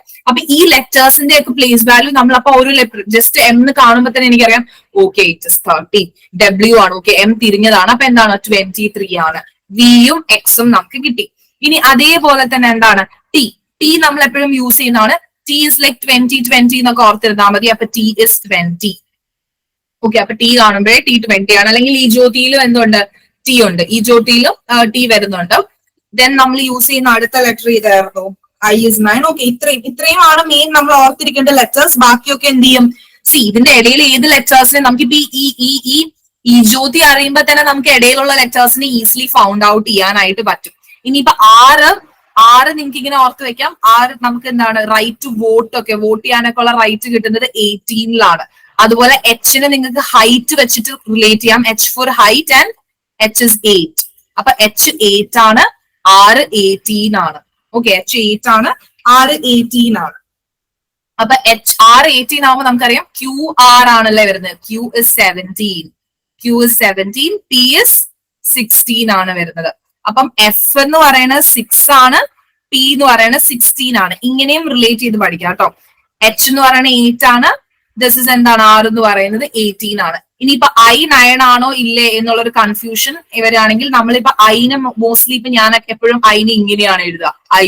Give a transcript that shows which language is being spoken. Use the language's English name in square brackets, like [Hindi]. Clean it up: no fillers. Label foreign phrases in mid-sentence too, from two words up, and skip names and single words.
[Malayalam] അപ്പൊ ഈ ലെറ്റേഴ്സിന്റെ ഒക്കെ പ്ലേസ് വാല്യൂ നമ്മൾ അപ്പൊ ഒരു ജസ്റ്റ് M എന്ന് കാണുമ്പോൾ തന്നെ എനിക്കറിയാം ഓക്കെ [English] it is [Malayalam] 13. W ആണ്, ഓക്കെ M തിരിഞ്ഞതാണ്, അപ്പൊ എന്താണ്? 23 ആണ്. വിയും എക്സും നമുക്ക് കിട്ടി. ഇനി അതേപോലെ തന്നെ എന്താണ്? ടി നമ്മൾ എപ്പോഴും യൂസ് ചെയ്യുന്നതാണ്. [English] T is like 20 [Malayalam] എന്നൊക്കെ ഓർത്തിരുന്നാൽ മതി. അപ്പൊ [English] T is 20. [Malayalam] ഓക്കെ, അപ്പൊ T കാണുമ്പോഴേ T20 ആണ്. അല്ലെങ്കിൽ ഈ ജ്യോതിയിലും എന്തുണ്ട്? T ഉണ്ട്. ഈ ജ്യോതിയിലും T വരുന്നുണ്ട്. ദെൻ നമ്മൾ യൂസ് ചെയ്യുന്ന അടുത്ത ലെറ്റർ ഇതായിരുന്നു [English] I is 9. [Malayalam] ഓക്കെ, ഇത്രയും ആണ് മെയിൻ നമ്മൾ ഓർത്തിരിക്കേണ്ട ലെറ്റേഴ്സ്. ബാക്കിയൊക്കെ എന്ത് ചെയ്യും? ഇതിന്റെ ഇടയിൽ ഏത് ലെറ്റേഴ്സിനെ നമുക്കിപ്പോ ഈ ജ്യോതി അറിയുമ്പോ തന്നെ നമുക്ക് ഇടയിലുള്ള ലെറ്റേഴ്സിനെ ഈസിലി [English] found out [Malayalam] ചെയ്യാനായിട്ട് പറ്റും. ഇനിയിപ്പോ ആറ് നിങ്ങൾക്ക് ഇങ്ങനെ ഓർത്ത് വെക്കാം. നമുക്ക് എന്താണ്? [English] right to vote [Malayalam] ചെയ്യാനൊക്കെ ഉള്ള റൈറ്റ് കിട്ടുന്നത് 18ലാണ്. അതുപോലെ എച്ചിന് നിങ്ങൾക്ക് ഹൈറ്റ് വെച്ചിട്ട് റിലേറ്റ് ചെയ്യാം. [English] H for height and H is 8. [Malayalam] അപ്പൊ H 8 ആണ്, R 18 ആണ്. ഓക്കെ, H 8 ആണ്, R 18 ആണ്. അപ്പൊ R 18 ആവുമ്പോൾ നമുക്കറിയാം QR ആണല്ലേ വരുന്നത്. [English] Q is 17, P is 16 [Malayalam] ആണ് വരുന്നത്. അപ്പം F എന്ന് പറയുന്നത് 6 ആണ്, P എന്ന് പറയുന്നത് 16 ആണ്. ഇങ്ങനെയും റിലേറ്റ് ചെയ്ത് പഠിക്കാം കേട്ടോ. H എന്ന് പറയുന്നത് 8 ആണ്, [English] this is [Malayalam] എന്താണ്? R എന്ന് പറയുന്നത് 18 ആണ്. ഇനിയിപ്പോ I 9 ആണോ ഇല്ലേ എന്നുള്ളൊരു കൺഫ്യൂഷൻ ഇവരാണെങ്കിൽ നമ്മളിപ്പോ ഐനെ മോസ്റ്റ്ലി ഇപ്പൊ ഞാൻ എപ്പോഴും ഐനെ ഇങ്ങനെയാണ് എഴുതുക.